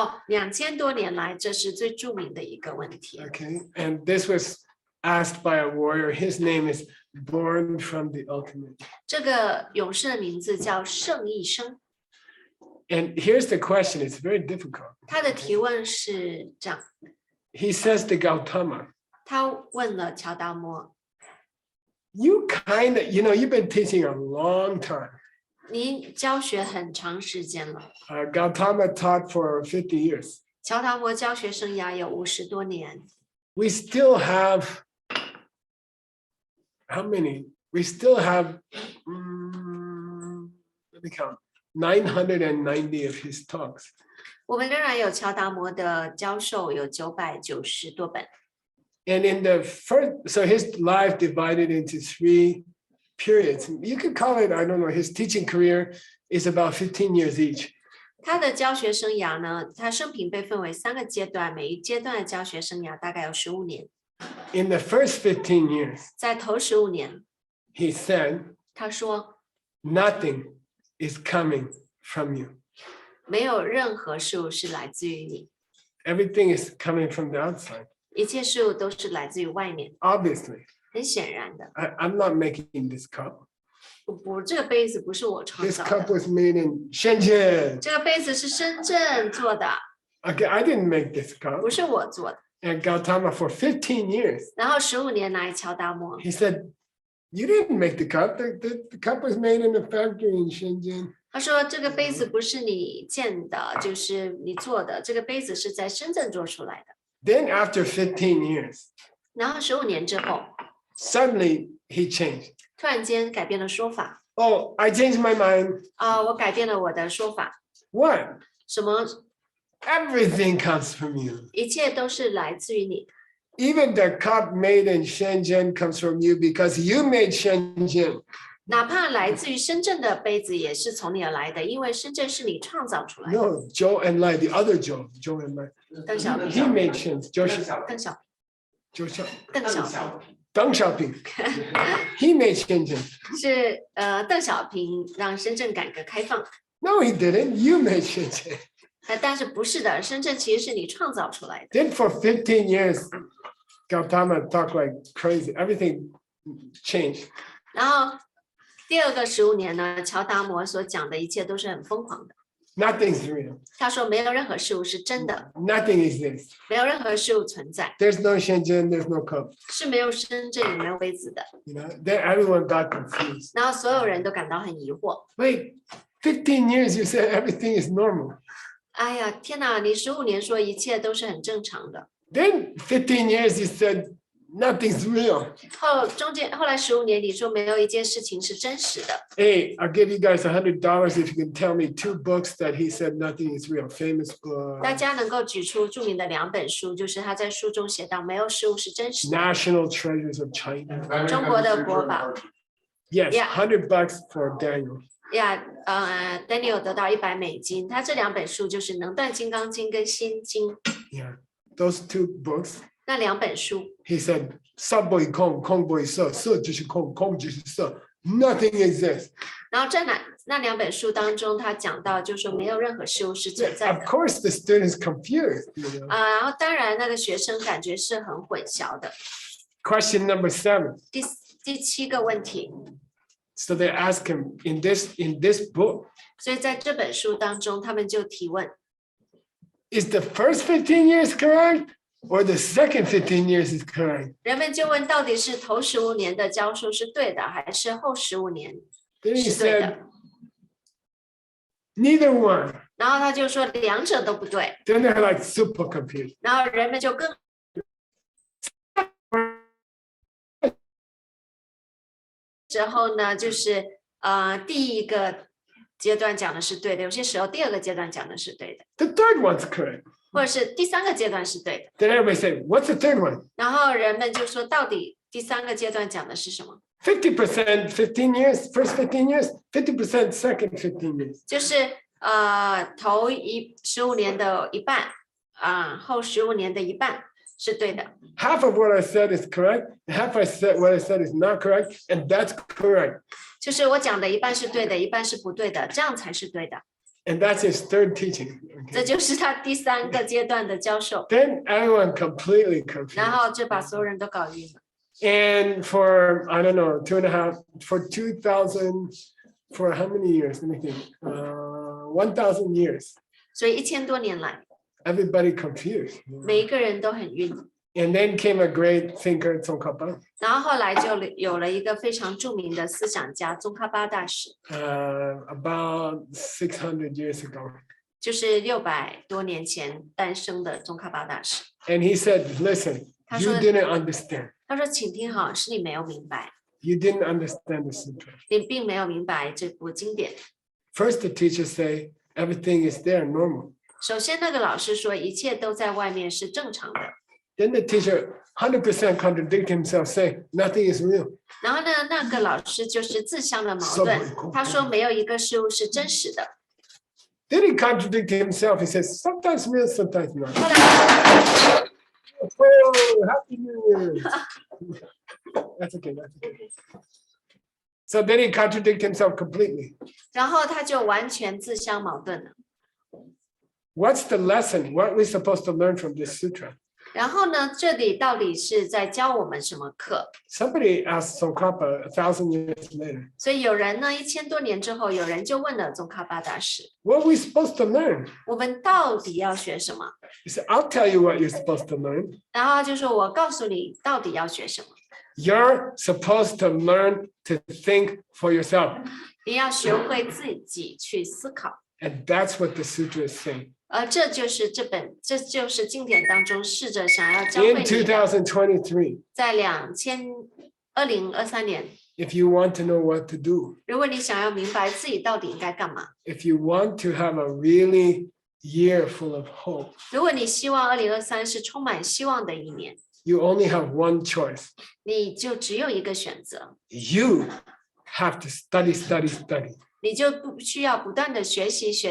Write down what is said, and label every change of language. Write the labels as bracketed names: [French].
[Chinese] 2000多年来，这是最著名的一个问题。 [English] okay? And this was asked by a warrior. His name is Born from the Ultimate. [Chinese] 这个勇士的名字叫盛一生， [English] And here's the question, it's very difficult. [Chinese] 他的提问是这样， [English] He says to Gautama, [Chinese] 他问了乔达摩， [English] you kind of, you've been teaching a long time. [Chinese] 你教学很长时间了， [English] Gautama taught for 50 years. [Chinese] 乔达摩教学生涯有50多年， [English] We still have, how many? We still have, let me count, 990 of his talks. [Chinese] 我们仍然有乔达摩的教授，有990多本。 [English] And in the first, so his life divided into 3 periods. You could call it, I don't know, his teaching career is about 15 years each. [Chinese] 他的教学生涯呢，他生平被分为3个阶段，每一阶段的教学生涯大概有15年。 [English] In the first 15 years, [Chinese] 在头15年， [English] he said, [Chinese] 他说 [English] nothing is coming from you. [Chinese] 没有任何事物是来自于你， [English] Everything is coming from the outside, [Chinese] 一切事物都是来自于外面， [English] obviously. [Chinese] 很显然的， [English] I'm not making this cup. [Chinese] 不，这个杯子不是我创 [English] This [Chinese] 造 [English] cup [Chinese] 的， [English] was made in Shenzhen. [Chinese] 这个杯子是深圳做的， [English] Okay, I didn't make this cup. [Chinese] 不是我做的。 [English] And Gautama for 15 years. [Chinese] 然后15年来，乔达摩 [English] He said, you didn't make the cup. The cup was made in a factory in Shenzhen. [Chinese] 他说这个杯子不是你建的，就是你做的，这个杯子是在深圳做出来的。 [English] Then after 15 years, [Chinese] 然后15年之后， [English] suddenly he changed. [Chinese] 突然间改变了说法 [English] Oh, I changed my mind. [Chinese] 我改变了我的说法， [English] What? [Chinese] 什么 [English] Everything comes from you. [Chinese] 一切都是来自于你， [English] Even the cup made in Shenzhen comes from you because you made Shenzhen. [Chinese] 哪怕来自于深圳的杯子也是从你而来的，因为深圳是你创造出来的。 [English] No, Joe and Lai, the other Joe and Lai. [Chinese] 邓小 [English] He [Chinese] 平， [English] made Shenzhen. Joe, [Chinese] 邓小 [English] Joe Xiao- [Chinese] 邓小平 [English] Deng Xiaoping. He made Shenzhen. [Chinese] 是邓小平让深圳改革开放， [English] No, he didn't. You made Shenzhen. [Chinese] 但是不是的，深圳其实是你创造出来的。 [English] Then for 15 years, Gautama talked like crazy. Everything changed. [Chinese] 然后第二个15年呢，乔达摩所讲的一切都是很疯狂的。 [English] Nothing's real. [Chinese] 他说没有任何事物是真的， [English] Nothing exists. [Chinese] 没有任何事物存在， [English] There's no Shenzhen, there's no cup. [Chinese] 是没有深圳也没有杯子的。 [English] You know, then everyone got confused. [Chinese] 然后所有人都感到很疑惑。 [English] Wait, 15 years you said everything is normal. [Chinese] 哎呀，天哪！你15年说一切都是很正常的， [English] Then 15 years you said nothing's real. [Chinese] 后来15年你说没有一件事情是真实的。 [English] Hey, I'll give you guys $100 if you can tell me 2 books that he said nothing is real. Famous [Chinese] 大 [English] book, [Chinese] 家能够举出著名的2本书，就是他在书中写到没有事物是真实的。 [English] National Treasures of China. [Chinese] 中国的国宝 [English] Yes, Yeah. $100 for Daniel. [Chinese] 呀，Daniel 得到$100，他这2本书就是《能断金刚经》跟《心经》 [English] Yeah, those 2 books. [Chinese] 那2本书。 [English] He said, "Subboy Kong, Kong boy so, so just Kong, Kong just so. Nothing exists." [Chinese] 然后那2本书当中，他讲到就说没有任何事物是存在 [English] Of [Chinese] 的。 [English] course, the students confused. You know? [Chinese] 然后当然那个学生感觉是很混淆的。 [English] Question number 7. [Chinese] 第7个问题， [English] So they ask him in this book, [Chinese] 所以在这本书当中，他们就提问： [English] is the first 15 years correct or the second 15 years is correct? [Chinese] 人们就问，到底是头15年的教授是对的，还是后15年 [English] Then he [Chinese] 是对的？ [English] said, neither one. [Chinese] 然后他就说2者都不对， [English] Then they're like super confused. [Chinese] 然后人们就更之后呢，就是第一个阶段讲的是对的，有些时候第2个阶段讲的是对的， [English] The third one's correct. [Chinese] 或者是第3个阶段是对的。 [English] Then everybody say, what's the third one? [Chinese] 然后人们就说，到底第3个阶段讲的是什么？ [English] 50% 15 years, first 15 years, 50% second 15 years. [Chinese] 就是头15年的一半，后15年的一半是对的。 [English] Half of what I said is correct, half what I said is not correct, and that's correct. [Chinese] 就是我讲的一半是对的，一半是不对的，这样才是对的。 [English] And that's his third teaching. [Chinese] 这 [English] Okay. [Chinese] 就是他第3个阶段的教授， [English] Then everyone completely [Chinese] 然 [English] confused. [Chinese] 后就把所有人都搞晕了。 [English] And for, I don't know, 2.5, for 2000, for how many years? Let me think. 1000 years. [Chinese] 所以1000多年来， [English] Everybody confused. [Chinese] 每一个人都很晕。 [English] And then came a great thinker, Tsongkhapa, [Chinese] 然后后来就有了一个非常著名的思想家宗喀巴大师， [English] about 600 years ago. [Chinese] 就是600多年前诞生的宗喀巴大师。 [English] And he said, listen, [Chinese] 他 [English] you [Chinese] 说- [English] didn't understand. [Chinese] 他说：“请听好，是你没有明白， [English] You didn't understand the sutra. [Chinese] 你并没有明白这部经典。 [English] First, the teachers say everything is there, normal. [Chinese] 首先，那个老师说一切都在外面是正常的。 [English] Then the teacher 100% contradict himself, say nothing is real. [Chinese] 然后呢，那个老师就是自相的矛盾。他说没有一个事物是真实的。 [English] Then he contradicted himself. He says sometimes real, sometimes not. [Chinese] 后来， [English] Oh, Happy New Year. That's okay. That's okay. So then he contradicted himself completely. [Chinese] 然后他就完全自相矛盾了。 [English] What's the lesson? What are we supposed to learn from this sutra? [Chinese] 然后呢，这里到底是在教我们什么课？ [English] Somebody asked Tsongkhapa 1,000 years later, [Chinese] 所以有人呢，1000多年之后，有人就问了宗喀巴大师 [English] what are we supposed to learn? [Chinese] 我们到底要学什么？ [English] He said, I'll tell you what you're supposed to learn. [Chinese] 然后就说我告诉你到底要学什么， [English] You're supposed to learn to think for yourself. [Chinese] 你要学会自己去思考。 [English] And that's what the sutra is saying. [Chinese] 这就是经典当中试着想要教会 [English] In [Chinese] 你的， [English] 2023, [Chinese] 在2023年， [English] if you want to know what to do, [Chinese] 如果你想要明白自己到底应该干嘛， [English] if you want to have a really year full of hope, [Chinese] 如果你希望2023是充满希望的一年， [English] you only have one choice. [Chinese] 你就只有一个选择， [English] You have to study, study, study. [Chinese] 你就不需要不断的学习。